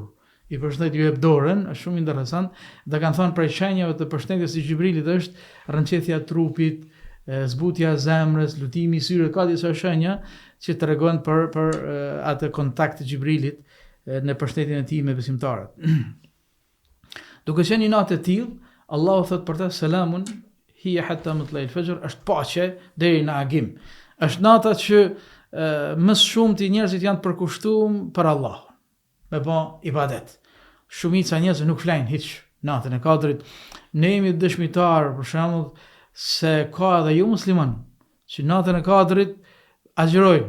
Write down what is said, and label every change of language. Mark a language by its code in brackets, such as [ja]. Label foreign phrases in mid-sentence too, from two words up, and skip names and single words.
[sq] I përshëndet ju jep dorën, është shumë interesant, dhe kanë thënë prej shenjave të përshëndetjes së Xhibrilit është rrënqethja e trupit, zbutja e zemrës, lutimi i syre, ka disa shenja që tregojnë për atë kontakt të Xhibrilit në përshëndetjen e tij me besimtarët. Duke qenë një natë e tillë, Allahu thot për të [ar] سلام هي حتى مطلع الفجر, [sq] është paqe deri në agim. Është nata që më shumë të njerëzit janë të përkushtuar për Allah, me bë ibadet. Shumica e njerëzve nuk flajnë hiç natën e Kadrit. Ne jemi dëshmitar, për shembull, se ka edhe jo musliman që natën e Kadrit agjërojnë.